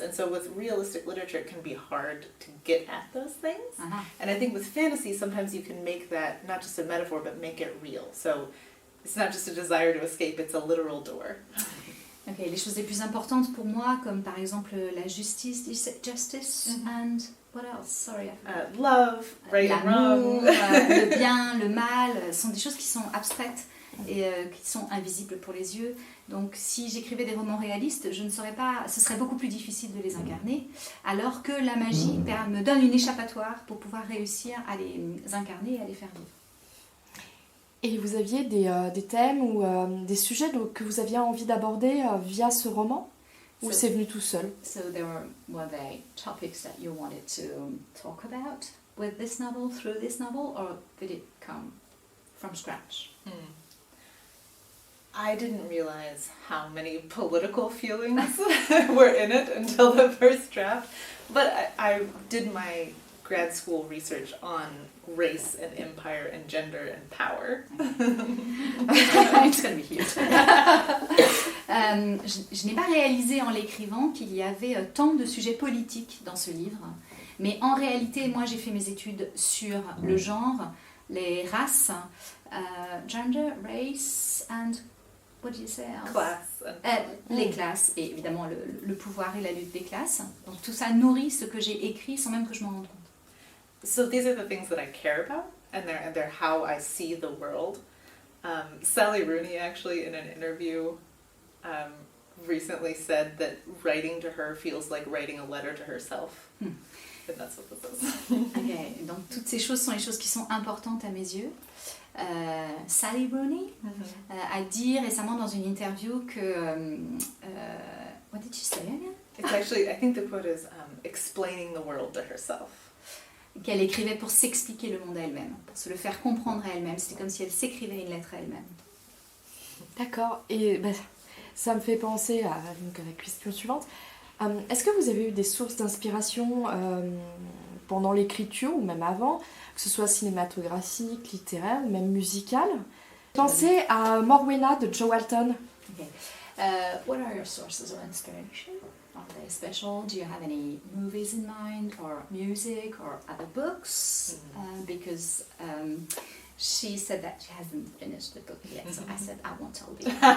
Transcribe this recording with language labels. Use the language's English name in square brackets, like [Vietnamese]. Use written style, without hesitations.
[English] And so with realistic literature, it can be hard to get at those things. Uh-huh. And I think with fantasy, sometimes you can make that not just a metaphor, but make it real. So it's not just a desire to escape, it's a literal door. [French] Okay, les choses les plus importantes pour moi, comme par exemple la justice, [English] justice and what else? Sorry. Love, right and [French] L'amour, [English] wrong. [French] le bien, le mal, sont des choses qui sont abstraites et qui sont invisibles pour les yeux. Donc si j'écrivais des romans réalistes, je ne saurais pas, ce serait beaucoup plus difficile de les incarner, alors que la magie me donne une échappatoire pour pouvoir réussir à les incarner et à les faire vivre. Et vous aviez des thèmes ou des sujets que vous aviez envie d'aborder via ce roman? Ou c'est venu tout seul? [English] So were there topics that you wanted to talk about with this novel, through this novel, or did it come from scratch? I didn't realize how many political feelings were in it until the first draft. But I did my grad school research on race and empire and gender and power. It's gonna be huge. [French] Je n'ai pas réalisé en l'écrivant qu'il y avait tant de sujets politiques dans ce livre, mais en réalité, moi j'ai fait mes études sur le genre, les races, [English] gender, race and what do you say else? Class. [French] Les classes et évidemment le pouvoir et la lutte des classes. Donc tout ça nourrit ce que j'ai écrit sans même que je m'en rende compte. [English] So these are the things that I care about, and they're how I see the world. Sally Rooney actually in an interview recently said that writing to her feels like writing a letter to herself. And that's what this is. [French] Okay, donc toutes ces choses sont les choses qui sont importantes à mes yeux. Sally Rooney a dit récemment dans une interview que [English] what did she say again? It's actually, I think the quote is explaining the world to herself. [French] Qu'elle écrivait pour s'expliquer le monde à elle-même, pour se le faire comprendre à elle-même. C'était comme si elle s'écrivait une lettre à elle-même. D'accord. Et ça me fait penser à la question suivante. Est-ce que vous avez eu des sources d'inspiration pendant l'écriture ou même avant, que ce soit cinématographique, littéraire ou même musicale? Pensez à Morwenna de Joe Walton. [English] Okay. What are your sources of inspiration? Are they special? Do you have any movies in mind, or music, or other books? Because she said that she hasn't finished the book yet, so I said I won't tell you.